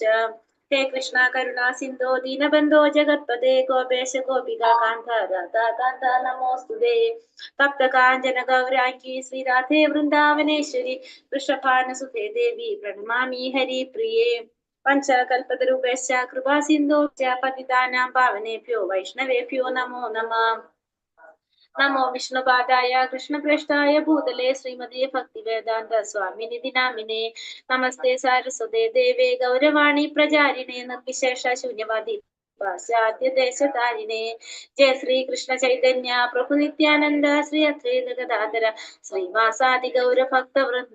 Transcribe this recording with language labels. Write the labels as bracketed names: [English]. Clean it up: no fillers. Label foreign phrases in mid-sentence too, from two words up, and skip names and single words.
[Sanskrit] ഹേ കൃഷ്ണ കരുണാ സിന്ധോ ദീനബന്ധോ ജഗത്പദേ ഗോപേശ ഗോപികാ കാന്ത രാധാ കാന്ത നമോസ്തുതേ. തപ്ത കാഞ്ചന ഗൗരാംഗി ശ്രീരാധേ വൃന്ദാവനേശ്വരി വൃഷഭാനുസുതേ ദേവി പ്രണമാമി ഹരിപ്രിയേ. പഞ്ചകൽപതരൂപേശ്ച കൃപാ സിന്ധോ പതിതാനാം പാവനേഭ്യോ വൈഷ്ണവേഭ്യോ നമോ നമഃ. നമോ വിഷ്ണുപാദായ കൃഷ്ണപ്രേഷ്ഠായ ഭൂതലേ ശ്രീമതേ ഭക്തിവേദാന്ത സ്വാമിനിധി നാമിനേ. നമസ്തേ സാരസ്വതേ ദേവേ ഗൗരവാണി പ്രചാരിണേ നിർവിശേഷ ശൂന്യവാദി പാശ്ചാത്യദേശതാരിണേ. ജയ ശ്രീ കൃഷ്ണ ചൈതന്യ പ്രഭു നിത്യാനന്ദ ശ്രീ അദ്വൈത ഗദാധര ശ്രീവാസാദി ഗൗര ഭക്തവൃന്ദ.